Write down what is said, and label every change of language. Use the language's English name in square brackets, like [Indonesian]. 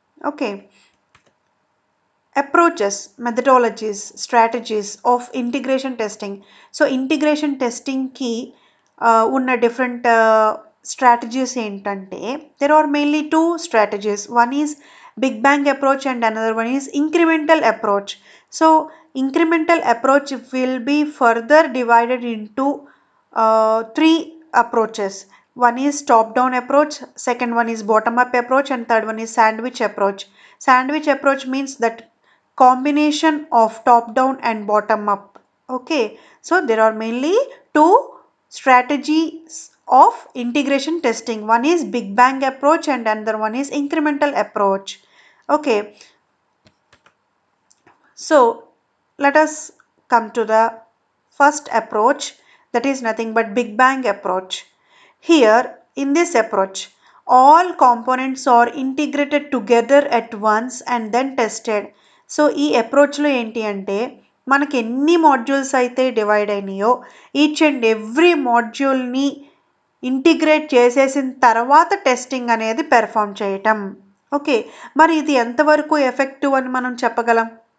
[English] Okay, approaches, methodologies, strategies of integration testing. [Telugu] So integration టెస్టింగ్కి ఉన్న different strategies ఏంటంటే, [English] There are mainly two strategies. One is big bang approach and another one is incremental approach. So incremental approach will be further divided into three approaches. One is top down approach, second one is bottom up approach, and third one is sandwich approach. Sandwich approach means that combination of top down and bottom up. Okay, so there are mainly two strategies of integration testing. One is big bang approach and another one is incremental approach. Okay, so let us come to the first approach, that is nothing but big bang approach. Here in this approach all components are integrated together at once and then tested. [Telugu] So ఈ అప్రోచ్లో ఏంటి అంటే, మనకి ఎన్ని modules అయితే divide అయినాయో each and every మాడ్యూల్ని integrate చేసేసిన తర్వాత testing అనేది perform చేయటం. ఓకే, మరి ఇది ఎంతవరకు ఎఫెక్టివ్ అని మనం చెప్పగలం?